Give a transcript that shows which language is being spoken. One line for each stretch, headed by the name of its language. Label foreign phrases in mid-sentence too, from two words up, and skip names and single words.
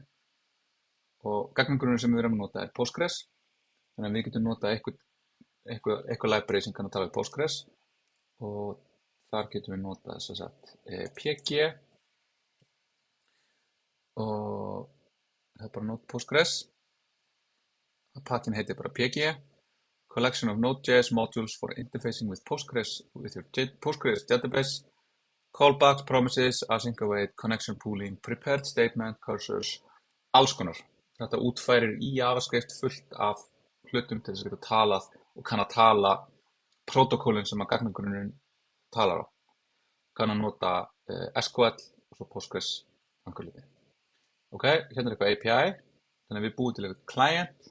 Icelandic: Og gagnagrunninn sem við erum að nota er Postgres, þannig að við getum notað eitthvað library sem kann að tala við Postgres og þar getum við notað þess að PG og það er bara Node Postgres. Pathinn heitir bara PG.
English: Collection of Node.js modules for interfacing with Postgres with your Postgres database, callbacks, promises, async await, connection pooling, prepared statement,
Icelandic: cursors, alls konar. Þetta útfærir í JavaScript fullt af hlutum til þess að geta talað og kann að tala protokólin sem að gagnagrunninn talar á. Kann að nota SQL og svo Postgres ankurliti. Ok, hérna er eitthvað API, þannig að við búum til eitthvað client.